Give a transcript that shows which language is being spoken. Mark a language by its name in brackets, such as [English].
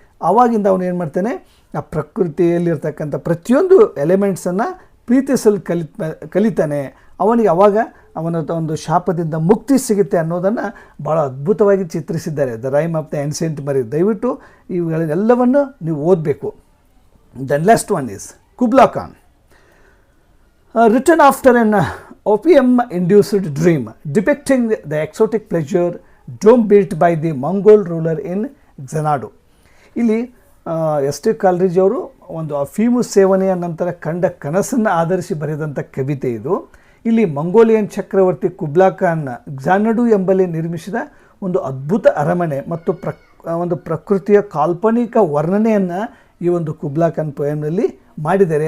[Kannada] ಆವಾಗಿಂದ ಅವನು ಏನು ಮಾಡ್ತಾನೆ, ಆ ಪ್ರಕೃತಿಯಲ್ಲಿರ್ತಕ್ಕಂಥ ಪ್ರತಿಯೊಂದು ಎಲಿಮೆಂಟ್ಸನ್ನು ಪ್ರೀತಿಸಲು ಕಲಿತಾನೆ. ಅವನಿಗೆ ಆವಾಗ ಅವನ ಒಂದು ಶಾಪದಿಂದ ಮುಕ್ತಿ ಸಿಗುತ್ತೆ ಅನ್ನೋದನ್ನು ಭಾಳ ಅದ್ಭುತವಾಗಿ ಚಿತ್ರಿಸಿದ್ದಾರೆ the rhyme of the ancient ಮರೀರ್. ದಯವಿಟ್ಟು ಇವುಗಳೆಲ್ಲವನ್ನು ನೀವು ಓದಬೇಕು. [English] The last one is Kubla Khan, written after an opium-induced dream depicting the exotic pleasure dome built by the Mongol ruler in Xanadu. [Kannada] ಇಲ್ಲಿ ಎಸ್.ಟಿ. ಕಾಲ್ರಿಡ್ಜ್ ಅವರು ಒಂದು ಅಫೀಮು ಸೇವನೆಯ ನಂತರ ಕಂಡ ಕನಸನ್ನು ಆಧರಿಸಿ ಬರೆದಂಥ ಕವಿತೆ ಇದು. ಇಲ್ಲಿ ಮಂಗೋಲಿಯನ್ ಚಕ್ರವರ್ತಿ ಕುಬ್ಲಾ ಖಾನ್ ಕ್ಸಾನಡು ಎಂಬಲ್ಲಿ ನಿರ್ಮಿಸಿದ ಒಂದು ಅದ್ಭುತ ಅರಮನೆ ಮತ್ತು ಒಂದು ಪ್ರಕೃತಿಯ ಕಾಲ್ಪನಿಕ ವರ್ಣನೆಯನ್ನು ಈ ಒಂದು ಕುಬ್ಲಾ ಖಾನ್ ಪೊಯಮ್ನಲ್ಲಿ ಮಾಡಿದ್ದಾರೆ.